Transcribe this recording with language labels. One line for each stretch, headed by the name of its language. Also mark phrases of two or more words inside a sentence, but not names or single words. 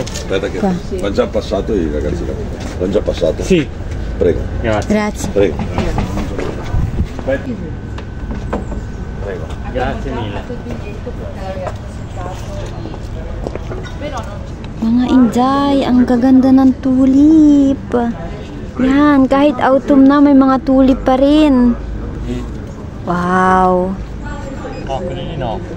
Italian: Aspetta che ho già passato i ragazzi. Ho già passato. Sì. Prego. Grazie. Prego. Prego. Grazie mille.
Filipino: Mga Inday, ang gaganda ng tulip. Yan, kahit autumn na may mga tulip pa rin. Wow.
Italian: No, quelli no.